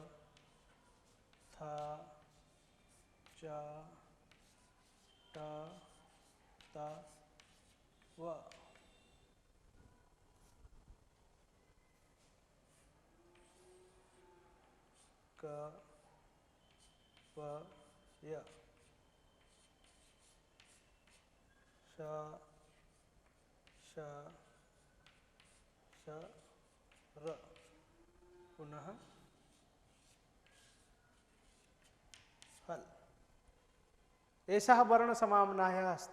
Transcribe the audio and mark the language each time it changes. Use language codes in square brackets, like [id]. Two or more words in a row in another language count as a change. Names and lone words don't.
[sa] थ च ट त व क प य श श श र पुनः हल एषः वर्णसमाम्नायः अस्ति।